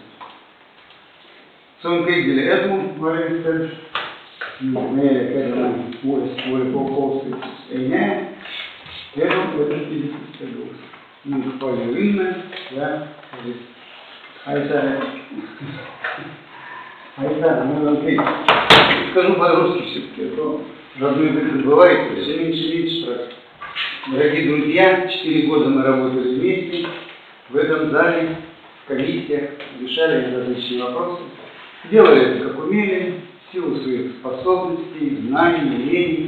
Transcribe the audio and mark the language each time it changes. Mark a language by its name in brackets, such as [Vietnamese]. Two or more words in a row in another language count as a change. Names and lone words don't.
[Estonian] Soovin kõigile edu valimistel. Meile, keda uuest volikogu koosseisus ei näe, edu edaspidiseks eluks. Ning palju õnne ja aitäh, mul on kõik. [Russian] Скажу по-русски все-таки, то родной язык бывает, все меньше спрашивают. Дорогие друзья, 4 года мы работали вместе в этом зале, в комиссиях, решали различные вопросы. Делали это как умели, в силу своих способностей, знаний, умений.